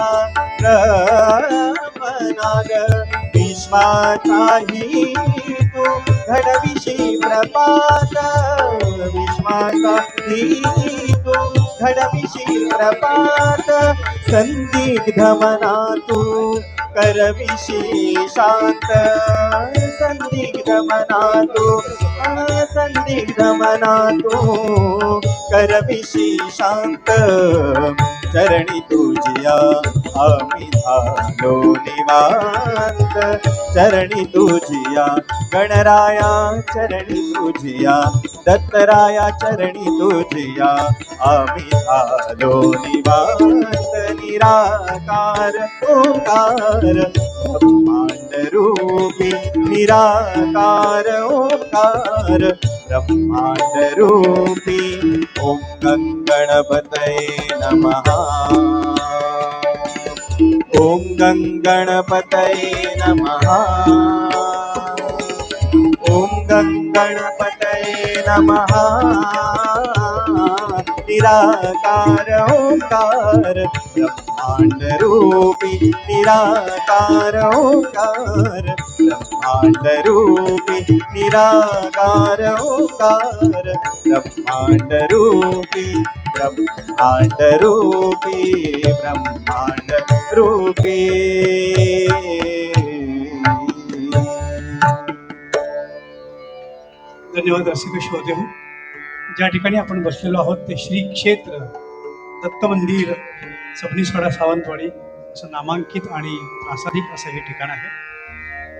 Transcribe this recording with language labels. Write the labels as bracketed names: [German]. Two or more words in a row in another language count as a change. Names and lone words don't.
[Marathi] ब्रह्म नाद विश्वाचाही तू घडविशी प्रपात विश्वाचाही तू घडविशी प्रपात संदिग्ध मना तू करविशी शांत संदिग्ध मना तू करविशी शांत चरणी तुझिया आम्ही झालो निवांत चरणी तुझिया गणराया चरणी तुझिया दत्तराया चरणी तुझिया आम्ही झालो निवांत निराकार ओंकार ब्रह्मांड रूपी निराकार ओंकार ब्रह्मांड रूपी [Sanskrit] ओम गणपतये नमः ओम गणपतये नमः ओम गणपतये नमः [Marathi] निराकार ओंकार ब्रह्मांड रूपी निराकार ओंकार ब्रह्मांड रूपी निराकार ओंकार ब्रह्मांड रूपी ब्रह्मांड रूपी ब्रह्मांड रूपी धन्यवाद रसिक श्रोते हो. ज्या ठिकाणी आपण बसलेलो आहोत ते श्री क्षेत्र दत्त मंदिर सबनीसवाडा सावंतवाडी असं नामांकित आणि प्रासादिक असं हे ठिकाण आहे.